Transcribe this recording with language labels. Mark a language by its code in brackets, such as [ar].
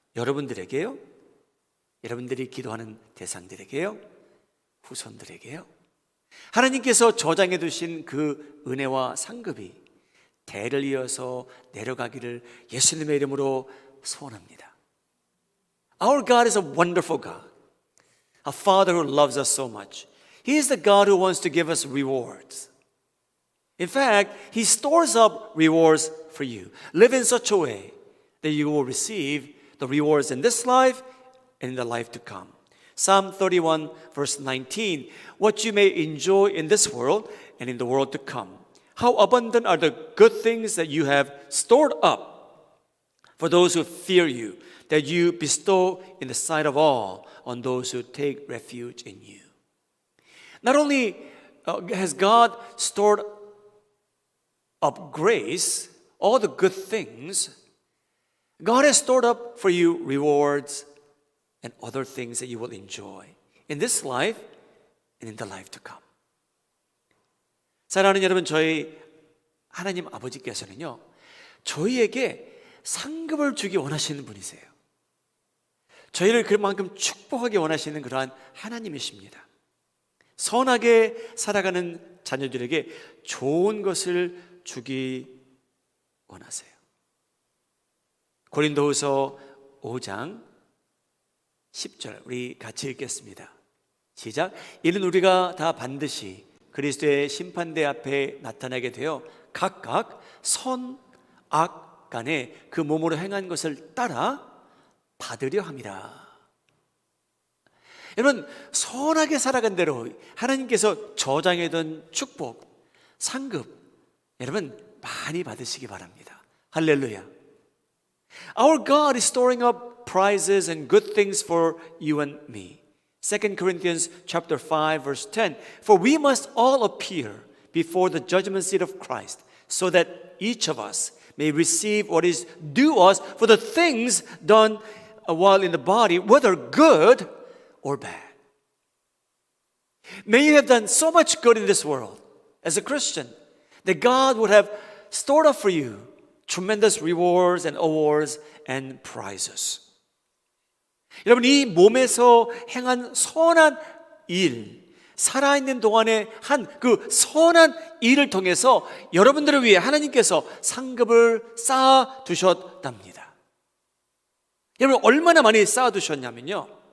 [ko] 여러분들에게요, 여러분들이 기도하는 대상들에게요, 후손들에게요, 하나님께서 저장해 두신 그 은혜와 상급이 대를 이어서 내려가기를 예수님의 이름으로 소원합니다. [en] Our God is a wonderful God, a Father who loves us so much. He is the God who wants to give us rewards. In fact, He stores up rewards for you. Live in such a way that you will receive the rewards in this life and in the life to come. Psalm 31 verse 19, what you may enjoy in this world and in the world to come. How abundant are the good things that you have stored up for those who fear you, that you bestow in the sight of all on those who take refuge in you. Not only has God stored up grace, all the good things, God has stored up for you rewards and other things that you will enjoy in this life and in the life to come. [ko] 사랑하는 여러분, 저희 하나님 아버지께서는요, 저희에게 상급을 주기 원하시는 분이세요. 저희를 그만큼 축복하기 원하시는 그러한 하나님이십니다. 선하게 살아가는 자녀들에게 좋은 것을 주기 원하세요. 고린도후서 5장 10절 우리 같이 읽겠습니다. 시작. 이는 우리가 다 반드시 그리스도의 심판대 앞에 나타나게 되어 각각 선, 악 간에 그 몸으로 행한 것을 따라 받으려 함이라. 여러분, 선하게 살아간 대로 하나님께서 저장해둔 축복, 상급, 여러분 많이 받으시기 바랍니다. 할렐루야. [en] Our God is storing up prizes and good things for you and me. 2 Corinthians chapter 5 verse 10. For we must all appear before the judgment seat of Christ, so that each of us may receive what is due us for the things done while in the body, whether good or bad. May you have done so much good in this world as a Christian that God would have stored up for you tremendous rewards and awards and prizes. [ko] 여러분, 이 몸에서 행한 선한 일, 살아있는 동안에 한 그 선한 일을 통해서 여러분들을 위해 하나님께서 상급을 쌓아 두셨답니다. 여러분, 얼마나 많이 쌓아 두셨냐면요,